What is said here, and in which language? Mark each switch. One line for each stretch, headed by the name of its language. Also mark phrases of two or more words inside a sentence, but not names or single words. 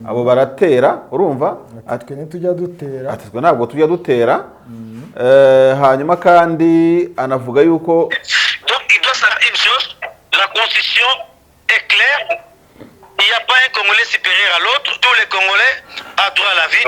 Kinyarwanda: abo baratera urumva ati twe ntitujya dutera, ati twe ntabwo tujya dutera. Hanyuma kandi anavuga yuko
French: donc il doit savoir une chose, la constitution est claire, il n'y a pas un Congolais supérieur à l'autre, tous les Congolais ont droit à la vie.